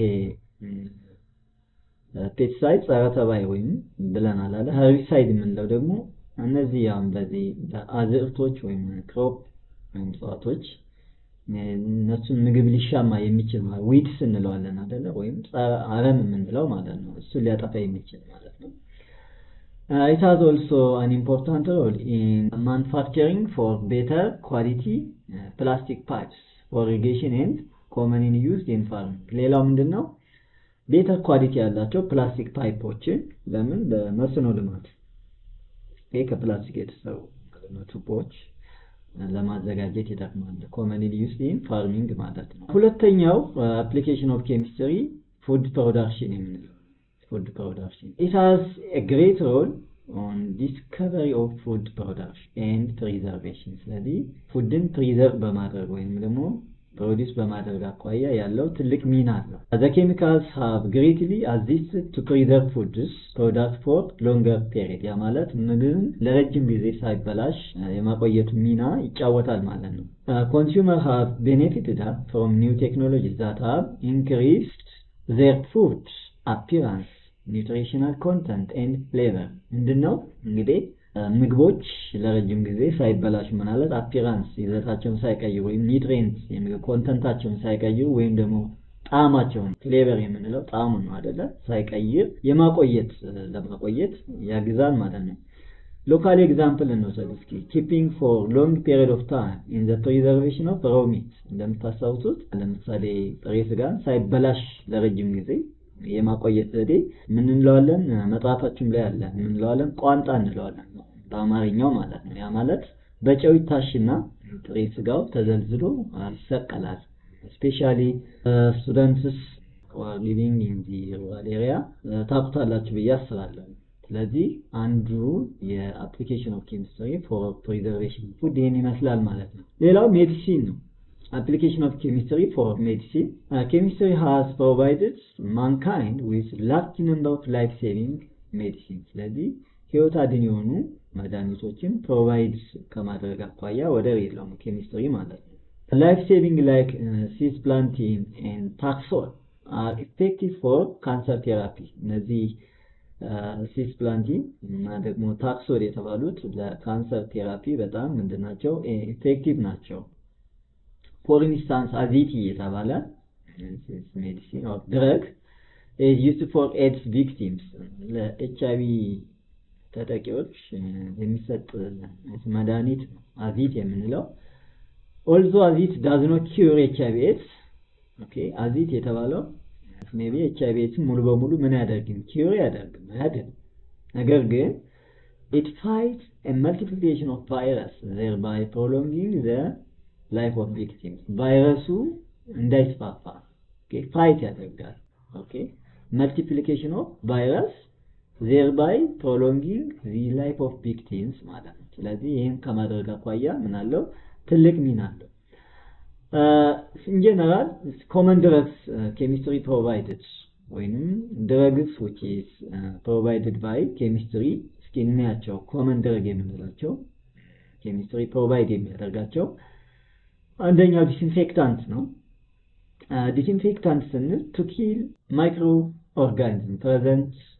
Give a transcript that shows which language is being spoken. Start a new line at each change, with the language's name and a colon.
Amharic: ይሄ pesticide ጸረ ተባይ ወይም ብለናል አይደል? herbicide የምንለው ደግሞ እነዚህ ያው በዚህ አዝርዕቶች ወይም ክሮፕ ወይም እጽዋቶች እነሱን ምግብ ሊሻማ የሚችል ማለት ዊድስ እንለዋለን አይደል? ወይም አረም የምንለው ማለት ነው።
English: እሱ ሊያጠፋ የሚችል ማለት ነው። It has also an important role in manufacturing for better quality plastic pipes for irrigation and commonly used in farming.
Amharic: ሌላው ምንድነው? ቤተር ኳሊቲ ያላቸው ፕላስቲክ ፓይፖችን ለምን ለመስኖ ልማት ከፕላስቲክ የተሰሩ ቱቦች ለማዘጋጀት ይጠቅማል።
English: commonly used in farming
Amharic: ማለት ነው። ሁለተኛው
English: application of chemistry food production
Amharic: የምንለው food production.
English: It has a great role on discovery of food production and preservation.
Amharic: ስለዚህ ፉድን ፕሪዘርቭ በማድረግ ወይም ደግሞ ፕሮዲዩስ በማድረግ አኳያ ያለው ትልቅ ሚና አለው።
English: The chemicals have greatly assisted to preserve foods product for longer period.
Amharic: ያ ማለት ምግብን ለረጅም ጊዜ ሳይበላሽ የማቆየት ሚና ይጫወታል ማለት ነው።
English: Consumers have benefited from new technologies that have increased their food appearance, nutritional content and flavor.
Amharic: ምንድነው እንግዲህ ምግቦች ለረጅም ጊዜ ሳይበላሽ ማለት አፒራንስ ይዘታቸውን ሳይቀይሩ ወይም ኒውትሪየንት የምግብ ኮንተንታቸውን ሳይቀይሩ ወይም ደግሞ ጣዕማቸውን ፍሌቨር የምንለው ጣዕሙ ነው አይደለ? ሳይቀይር ለማቆየት ያግዛል ማለት ነው። ሎካል ኤግዛምፕል እንወስድ እስኪ።
English: keeping for long period of time in the preservation of raw meat።
Amharic: እንደምታስታውሱት ለምሳሌ ጥሬ ስጋን ሳይበላሽ ለረጅም ጊዜ የማቆየት ዘዴ ምን እንለዋለን? መጽሐፋችን ላይ አለ። ምን እንለዋለን? ቋንጣ እንለዋለን በአማርኛው ማለት ነው። ያ ማለት በጨው ይታሽና ጥሬ ስጋው ተዘልዝሎ ይሰቀላል። ስፔሻሊ ስቱደንትስ
English: living in the rural area
Amharic: ታውቁታላችሁ ብዬ አስባለሁ። ስለዚህ አንዱ የአፕሊኬሽን ኦፍ ኬሚስትሪ ፎር ፕሪዘርቬሽን ፉድ ይሄን ይመስላል ማለት ነው። ሌላው ሜዲሲን ነው።
English: Application of chemistry for medicine. Chemistry has provided mankind with large number of life-saving medicines.
Amharic: ስለዚህ ህይወት አድን የሆኑ መድኃኒቶችን ፕሮቫይድ ከማድረግ አኳያ ወደር የለውም ኬሚስትሪ ማለት ነው።
English: Life-saving like cisplatin and taxol are effective for cancer therapy.
Amharic: እነዚህ cisplatin እና ደግሞ taxol የተባሉት ለካንሰር ቴራፒ በጣም ምንድናቸው? ኢፌክቲቭ ናቸው።
English: For instance, aziti የተባለ medicine or drug is used for AIDS victims.
Amharic: ለኤችአይቪ ተጠቂዎች የሚሰጥ መድኃኒት ነው አዚት የምንለው።
English: although azit does not cure HIV AIDS.
Amharic: okay, azit የተባለው maybe HIV AIDS ሙሉ በሙሉ ምን ያደርግም?
English: cure
Amharic: ያደርግም አይደል? ነገር ግን
English: it fights a multiplication of virus thereby prolonging the life of victims.
Amharic: ቫይረሱ እንዳይስፋፋ ፋይት ያደርጋል።
English: multiplication of virus thereby prolonging the life of victims
Amharic: ማለት ነው። ስለዚህ ይሄን ከማድረግ አኳያ ምን አለው? ትልቅ ሚና አለው።
English: In general, common drugs chemistry provided when drugs which is provided by chemistry ስኪናቸው common drug የምንላቸው chemistry provide የሚያደርጋቸው አንደኛው disinfectant ነው disinfectant ስንል to kill microorganisms present